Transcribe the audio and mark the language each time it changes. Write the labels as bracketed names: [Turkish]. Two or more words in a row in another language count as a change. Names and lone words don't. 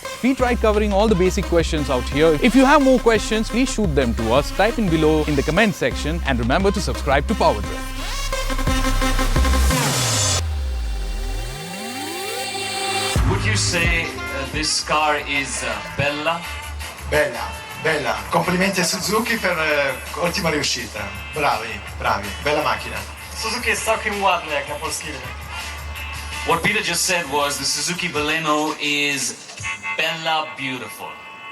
[English] We tried covering all the basic questions out here. If you have more questions, please shoot them to us. Type in below in the comment section and remember to subscribe to PowerDrift. Would you say this car is bella? [Italian] Bella. Complimenti a Suzuki per ottima riuscita. Bravi. Bella macchina. [Polish] Suzuki jest całkiem ładny jak na polski rynek. [English] What Peter just said was the Suzuki Baleno is bella beautiful.